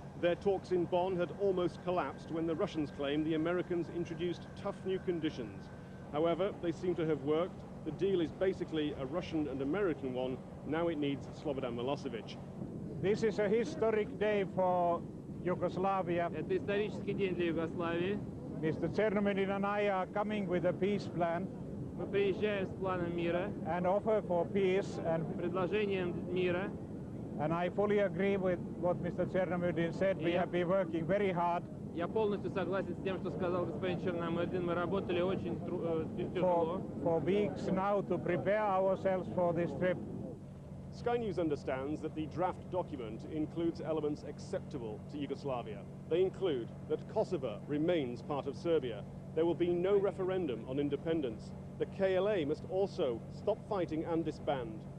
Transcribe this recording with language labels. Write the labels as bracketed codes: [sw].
[en] Their talks in Bonn had almost collapsed when the Russians claimed the Americans introduced tough new conditions. However, they seem to have worked. The deal is basically a Russian and American one. Now it needs Slobodan Milosevic. This is a historic day for Yugoslavia. [ru] Это исторический день для Югославии. [en] Mr. Chernomyrdin and I are coming with a peace plan. [ru] Мы приезжаем с планом мира. [en] And offer for peace and [ru] предложением мира. [en] And I fully agree with what Mr. Chernomyrdin said. We have been working very hard. [ru] Я полностью согласен с тем, что сказал господин Черномырдин. Мы работали очень тяжело. [en] For weeks now to prepare ourselves for this trip. Sky News understands that the draft document includes elements acceptable to Yugoslavia. They include that Kosovo remains part of Serbia. There will be no referendum on independence. The KLA must also stop fighting and disband.